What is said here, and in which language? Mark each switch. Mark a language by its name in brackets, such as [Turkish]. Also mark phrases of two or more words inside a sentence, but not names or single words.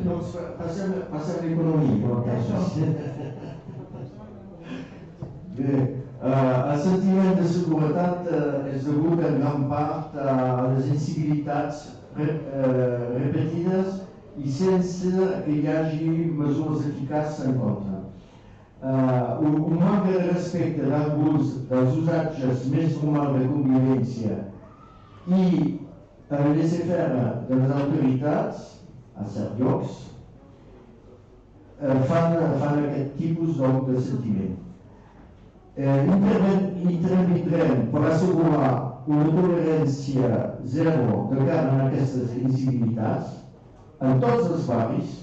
[Catalan] Doncs passem a l'economia. Bé, el sentiment de seguretat és degut en gran part a les incivilitats repetides i sense que hi hagi mesures eficaces en contra. Un manca de respecte dels usatges més normals de convivència i el laissez-faire de les autoritats a certs llocs fan aquest tipus de sentiment. Intervindrem per assegurar una tolerància zero de cara a aquestes incivilitats en tots els barris.